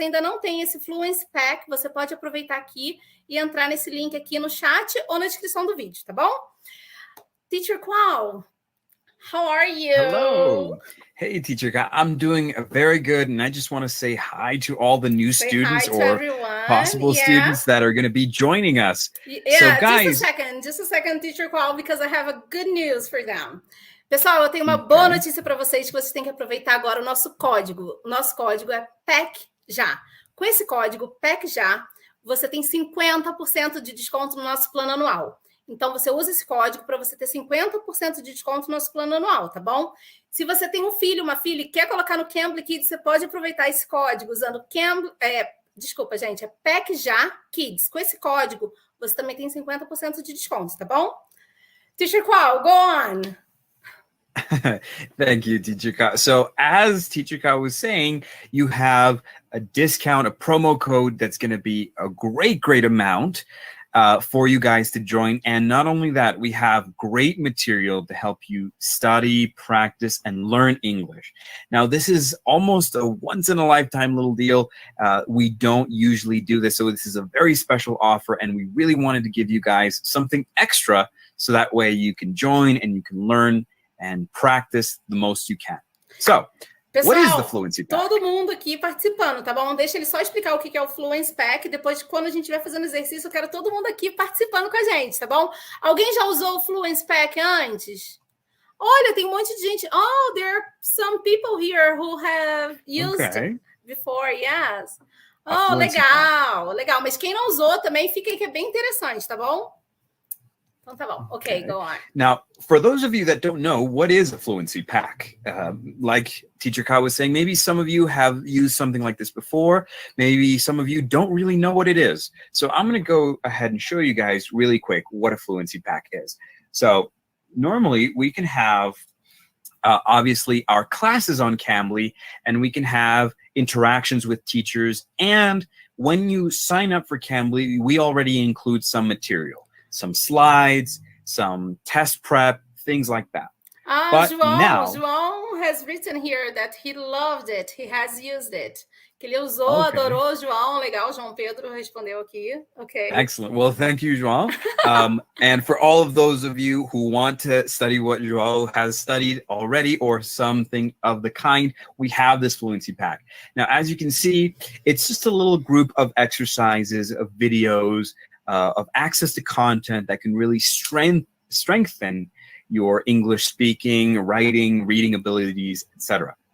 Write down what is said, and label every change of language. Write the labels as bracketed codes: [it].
[pt] ainda não tem esse Fluency Pack, você pode aproveitar aqui e entrar nesse link aqui no chat ou na descrição do vídeo, tá bom? [en] Teacher Qual, how are you? Hello. Hey, Teacher Ka. I'm doing very good, and I just want to say hi to all the new students or possible students that are going to be joining us. Yeah, so, guys, just a second, Teacher Qual, because I have a good news for them. [pt] Pessoal, eu tenho uma boa notícia para vocês, que vocês têm que aproveitar agora o nosso código. O nosso código é PAC já. Com esse código PAC já, você tem 50% de desconto no nosso plano anual. Então, você usa esse código para você ter 50% de desconto no nosso plano anual, tá bom? Se você tem um filho, uma filha e quer colocar no Cambly Kids, você pode aproveitar esse código usando Cambly... desculpa, gente, é PAC já Kids. Com esse código, você também tem 50% de desconto, tá bom? [en] Teacher Qual, go on! Thank you, Teacher Ka. So as Teacher Ka was saying, you have a discount, a promo code that's going to be a great amount for you guys to join. And not only that, we have great material to help you study, practice, and learn English. Now, this is almost a once-in-a-lifetime little deal. We don't usually do this, so this is a very special offer, and we really wanted to give you guys something extra so that way you can join and you can learn and practice the most you can. So, [pt] pessoal, [en] what is the Fluency Pack? [pt] Todo mundo aqui participando, tá bom? Deixa ele só explicar o que é o Fluency Pack. Depois, quando a gente estiver fazendo exercício, eu quero todo mundo aqui participando com a gente, tá bom? Alguém já usou o Fluency Pack antes? Olha, tem um monte de gente. [en] Oh, there are some people here who have used it before, yes. [pt] Oh, legal, legal. Mas quem não usou também, fica aí que é bem interessante, tá bom? [en] Okay, go on. Now, for those of you that don't know, what is a Fluency Pack? Like Teacher Ka was saying, maybe some of you have used something like this before. Maybe some of you don't really know what it is. So I'm going to go ahead and show you guys really quick what a Fluency Pack is. So normally we can have, obviously, our classes on Cambly, and we can have interactions with teachers. And when you sign up for Cambly, we already include some material. Some slides, some test prep, things like that. But João has written here that he loved it. He has used it. [pt] Que ele usou, adorou, João. Legal, João Pedro respondeu aqui. [en] Okay. Excellent. Well, thank you, João. And for all of those of you who want to study what João has studied already or something of the kind, we have this Fluency Pack. Now, as you can see, it's just a little group of exercises, of videos, of access to content that can really strengthen your English speaking, writing, reading abilities, etc.